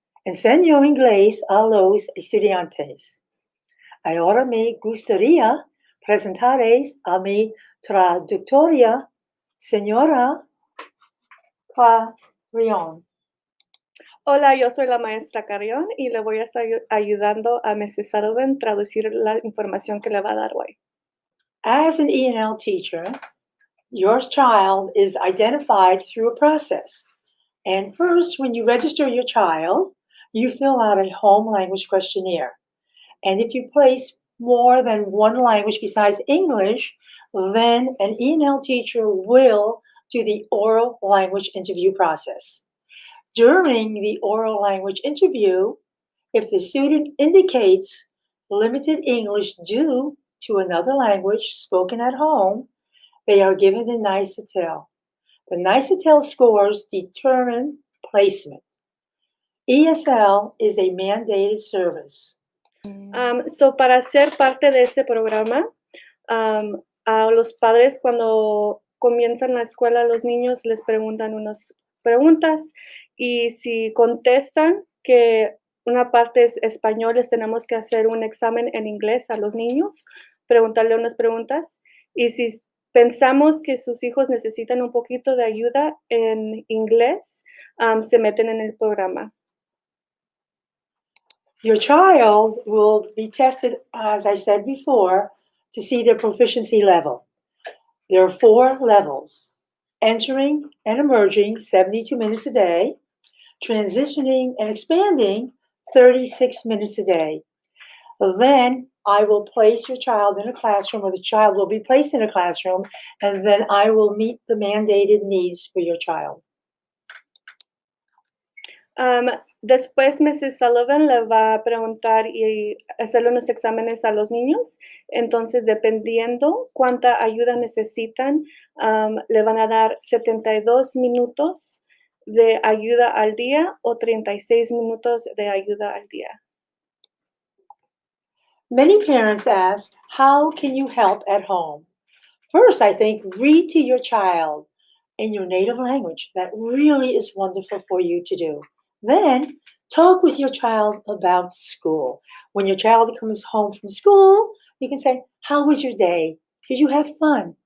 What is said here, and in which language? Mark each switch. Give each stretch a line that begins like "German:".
Spanish: Enseño inglés a los estudiantes. Ahora me gustaría presentarles a mi traductora, señora Carrión. Hola, yo soy la maestra Carrión y le voy a estar ayudando a Mrs. Sullivan traducir la información que le va a dar hoy.
English: As an ENL teacher, your child is identified through a process. And first, when you register your child, you fill out a home language questionnaire. And if you place more than one language besides English, then an ENL teacher will do the oral language interview process. During the oral language interview, if the student indicates limited English due to another language spoken at home, they are given the NICETEL. The NICETEL scores determine placement. ESL is a mandated service.
Spanish: Para ser parte de este programa, a los padres cuando comienzan la escuela, los niños les preguntan unas preguntas y si contestan que una parte es español, les tenemos que hacer un examen en inglés a los niños, preguntarle unas preguntas y si pensamos que sus hijos necesitan un poquito de ayuda en inglés, se meten en el programa.
English: Your child will be tested, as I said before, to see their proficiency level. There are 4 levels: entering and emerging 72 minutes a day, transitioning and expanding 36 minutes a day. Then I will place your child in a classroom, or the child will be placed in a classroom, and then I will meet the mandated needs for your child.
Spanish: Después Mrs. Sullivan le va a preguntar y hacerle unos exámenes a los niños. Entonces, dependiendo cuánta ayuda necesitan, le van a dar 72 minutos de ayuda al día o 36 minutos de ayuda al día.
English: Many parents ask, how can you help at home? First, I think, read to your child in your native language. That really is wonderful for you to do. Then, talk with your child about school. When your child comes home from school, you can say, how was your day? Did you have fun?